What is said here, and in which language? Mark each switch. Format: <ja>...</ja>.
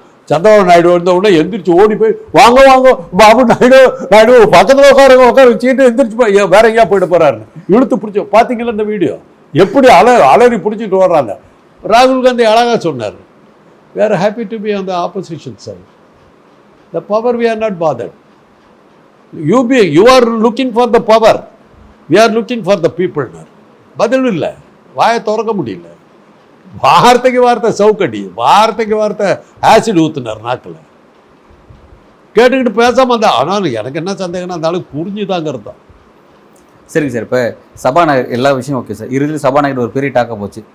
<ta>சந்திரபாபு நாயுடு வந்த உடனே எந்திரிச்சு ஓடி போய் வாங்க வாங்க பாபு நாயுடு பக்கத்தில் உட்கார வச்சுக்கிட்டு எந்திரிச்சு போய் வேற எங்கேயா போயிட்டு போறாரு இழுத்து பிடிச்சி. பார்த்தீங்களா இந்த வீடியோ எப்படி அலறி பிடிச்சிட்டு வர்றாங்க. ராகுல் காந்தி அழகா சொன்னார்,</ta> <en>we are happy to be on the opposition side. The power we are not bothered. You are looking for the power. We are looking for the people.</en> <ta>பதில் இல்லை, வாயை திறக்க முடியல. வார்த்தைக்கு வார்த்தை சவுக்கடி, வார்த்தைக்கு வார்த்தை ஆசிட் ஊத்துனார் நாக்கில். கேட்டுக்கிட்டு பேசாம இருந்தா. ஆனால் எனக்கு என்ன சந்தேகம்னா அந்த ஆளுக்கு புரிஞ்சுதாங்கிறது தான். சரிங்க சார். இப்போ சபாநாயகர் எல்லா விஷயம் ஓகே சார். இறுதியில் சபாநாயகர் ஒரு பெரிய டாக்க போச்சு.</ta>